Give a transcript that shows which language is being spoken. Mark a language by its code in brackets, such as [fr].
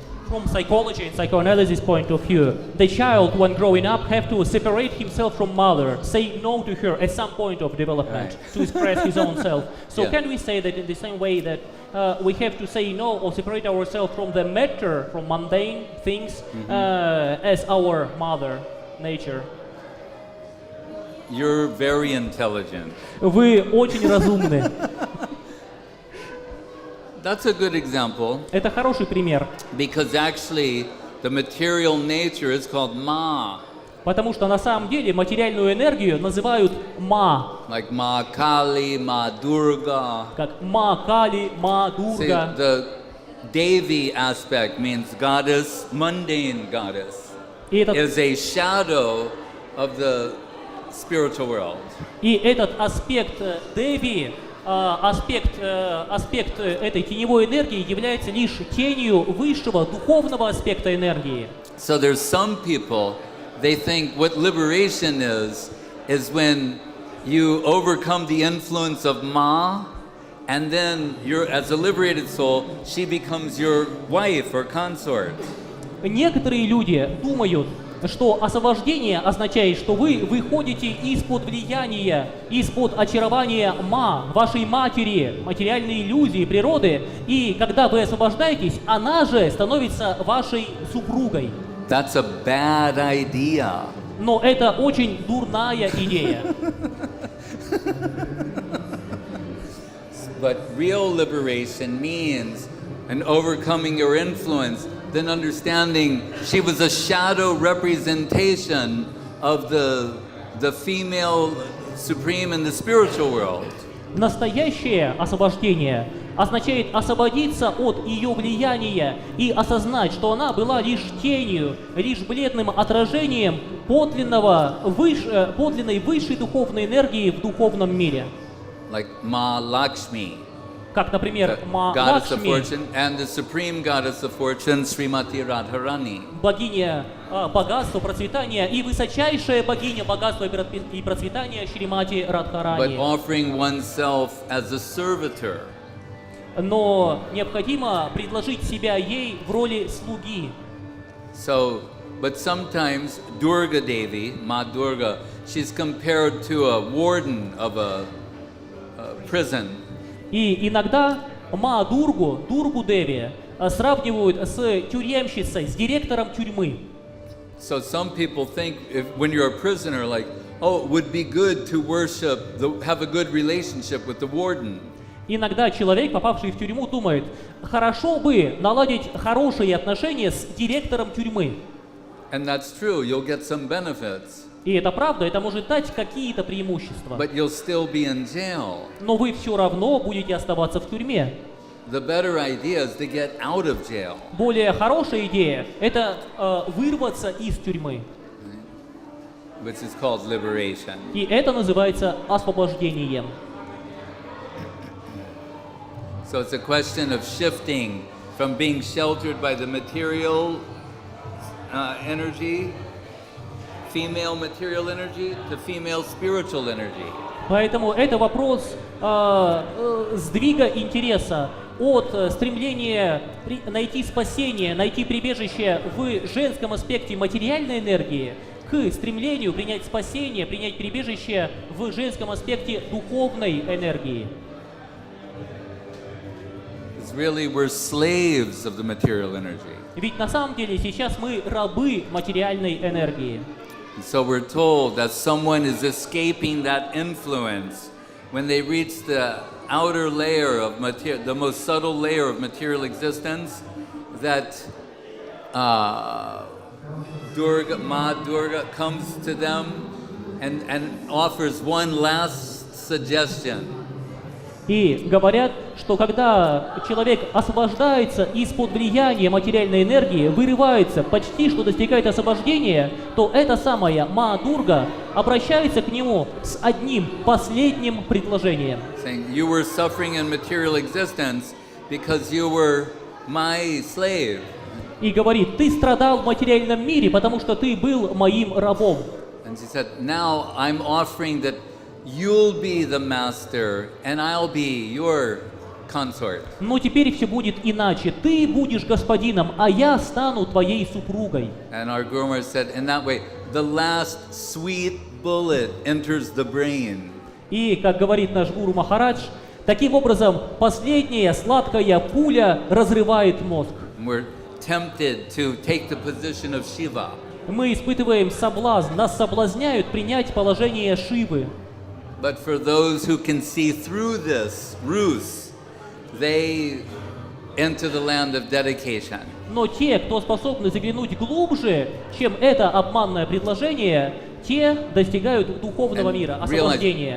[en] From psychology and psychoanalysis point of view, the child, when growing up, have to separate himself from mother, say no to her at some point of development to express his own self. So can we say that in the same way that we have to say no or separate ourselves from the matter, from mundane things, as our mother nature? You're very intelligent. [ru] Вы очень разумны. [en] That's a good example. [ru] Это хороший пример. [en] Because actually, the material nature is called ma. [ru] Потому что на самом деле материальную энергию называют ма. [en] Like Ma Kali, Ma Durga. [ru] Как ма Кали, ма Дурга. [en] See, the Devi aspect means goddess, mundane goddess, [ru] И этот, [en] is a shadow of the spiritual world. [ru] и этот аспект Деви, аспект этой теневой энергии является лишь тенью высшего духовного аспекта энергии. [en] So there's some people, they think what liberation is when you overcome the influence of Ma, and then you're, as a liberated soul, she becomes your wife or consort. [ru] Некоторые люди думают, что освобождение означает, что вы выходите из-под влияния, из-под очарования ма, вашей матери, материальной иллюзии природы, и когда вы освобождаетесь, она же становится вашей супругой. [en] That's a bad idea. [ru] Но это очень дурная идея. [en] But real liberation means in overcoming your influence, then understanding she was a shadow representation of the female supreme in the spiritual world. [ru] Настоящее освобождение означает освободиться от ее влияния и осознать, что она была лишь тенью, лишь бледным отражением подлинной высшей духовной энергии в духовном мире. [en] Like Ma Lakshmi, [ru] Как, например, Ма [en] goddess of [ru] Лакшми, [en] fortune, and the supreme goddess of fortune, Srimati Radharani. [ru] богиня богатства, процветания, и высочайшая богиня богатства и процветания Шримати [en] But [ru] Радхарани. [en] offering oneself as a servitor. [ru] Но необходимо предложить себя ей в роли слуги. [en] So, but sometimes Durga Devi, Ma Durga, she's compared to a warden of a prison. [ru] И иногда Ма Дургу Деви сравнивают с тюремщицей, с директором тюрьмы. [en] So some people think when you're a prisoner, like, oh, it would be good to worship, have a good relationship with the warden. [ru] Иногда человек, попавший в тюрьму, думает, хорошо бы наладить хорошие отношения с директором тюрьмы. [en] And that's true, you'll get some benefits. [ru] И это правда, это может дать какие-то преимущества. [en] But you'll still be in jail. [ru] Но вы все равно будете оставаться в тюрьме. [en] The better idea is to get out of jail. [ru] Более хорошая идея – это вырваться из тюрьмы. [en] Which is called liberation. [ru] И это называется освобождением. [en] So it's a question of shifting from being sheltered by the material energy, female material energy, to female spiritual energy. [ru] Поэтому это вопрос сдвига интереса от стремления найти спасение, найти прибежище в женском аспекте материальной энергии к стремлению принять спасение, принять прибежище в женском аспекте духовной энергии. [en] Because really we're slaves of the material energy. [ru] Ведь на самом деле сейчас мы рабы материальной энергии. [en] And so we're told that someone is escaping that influence when they reach the outer layer of the most subtle layer of material existence, that Durga comes to them and offers one last suggestion. [ru] И говорят, что когда человек освобождается из-под влияния материальной энергии, вырывается, почти что достигает освобождения, то эта самая Ма-Дурга обращается к нему с одним последним предложением. [en] Saying, you were suffering in material existence because you were my slave. [ru] И говорит, ты страдал в материальном мире, потому что ты был моим рабом. [en] And she said, now I'm offering that you'll be the master and I'll be your consort. [ru] Но теперь все будет иначе. Ты будешь господином, а я стану твоей супругой. [en] And our Guru Maharaj said, in that way, the last sweet bullet enters the brain. [ru] И, как говорит наш Гуру Махарадж, таким образом последняя сладкая пуля разрывает мозг. [en] And we're tempted to take the position of Shiva. [ru] Мы испытываем соблазн, нас соблазняют принять положение Шивы. [en] But for those who can see through this ruse, they enter the land of dedication. [ru] Но те, кто способны заглянуть глубже, чем это обманное предложение, те достигают духовного мира, освобождения.